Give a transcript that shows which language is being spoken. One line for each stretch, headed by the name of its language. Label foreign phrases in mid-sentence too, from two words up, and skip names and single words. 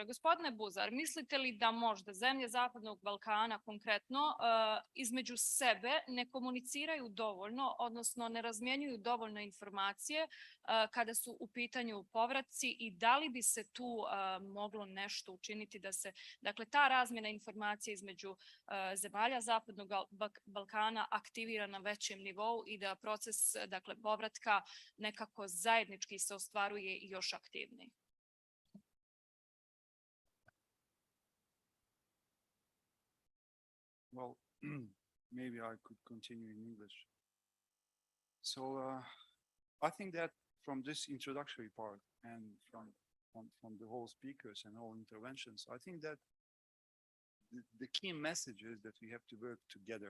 Bosnian: Gospodine Buzar, mislite li da možda zemlje Zapadnog Balkana konkretno između sebe ne komuniciraju dovoljno, odnosno ne razmjenjuju dovoljno informacije kada su u pitanju povratci, i da li bi se tu moglo nešto učiniti da se dakle ta razmjena informacija između zemalja Zapadnog Balkana aktivira na većem nivou i da proces dakle povratka nekako zajednički se ostvaruje i još aktivniji?
English: Well, maybe I could continue in English. So I think that from this introductory part and from the whole speakers and all interventions, I think that the key message is that we have to work together.